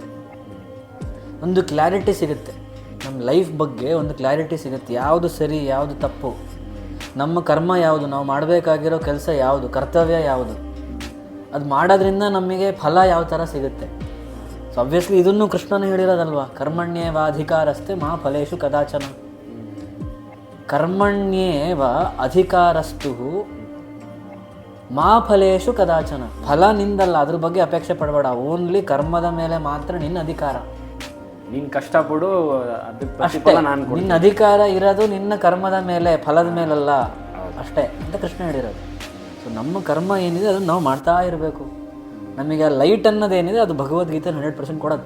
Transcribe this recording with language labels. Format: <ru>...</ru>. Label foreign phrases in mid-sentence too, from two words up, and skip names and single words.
<kn>ಒಂದು ಕ್ಲಾರಿಟಿ ಸಿಗುತ್ತೆ, ನಮ್ಮ ಲೈಫ್ ಬಗ್ಗೆ ಒಂದು ಕ್ಲಾರಿಟಿ ಸಿಗುತ್ತೆ. ಯಾವುದು ಸರಿ, ಯಾವುದು ತಪ್ಪು, ನಮ್ಮ ಕರ್ಮ ಯಾವುದು, ನಾವು ಮಾಡಬೇಕಾಗಿರೋ ಕೆಲಸ ಯಾವುದು, ಕರ್ತವ್ಯ ಯಾವುದು, ಅದು ಮಾಡೋದ್ರಿಂದ ನಮಗೆ ಫಲ ಯಾವ ಥರ ಸಿಗುತ್ತೆ.</kn> <en>so obviously</en> <kn>ಇದನ್ನು ಕೃಷ್ಣನ ಹೇಳಿರೋದಲ್ವಾ,</kn> <sa>कर्मण्येव अधिकारस्थे मा फलेशु कदाचन. कर्मण्येव अधिकारस्तु मा फलेशु कदाचन.</sa> <kn>ಫಲ ನಿಂದಲ್ಲ, ಅದ್ರ ಬಗ್ಗೆ ಅಪೇಕ್ಷೆ ಪಡಬೇಡ. ಓನ್ಲಿ ಕರ್ಮದ ಮೇಲೆ ಮಾತ್ರ ನಿನ್ನ ಅಧಿಕಾರ. ನೀನು ಕಷ್ಟಪಡು, ಅಷ್ಟೇ. ನಿನ್ನ ಅಧಿಕಾರ ಇರೋದು ನಿನ್ನ ಕರ್ಮದ ಮೇಲೆ, ಫಲದ ಮೇಲಲ್ಲ ಅಷ್ಟೇ ಅಂತ ಕೃಷ್ಣ ಹೇಳಿರೋದು. ಸೊ ನಮ್ಮ ಕರ್ಮ ಏನಿದೆ ಅದನ್ನು ನಾವು ಮಾಡ್ತಾ ಇರಬೇಕು. ನಮಗೆ ಆ ಲೈಟ್ ಅನ್ನೋದೇನಿದೆ ಅದು ಭಗವದ್ಗೀತೆ 100% ಕೊಡುತ್ತೆ.</kn>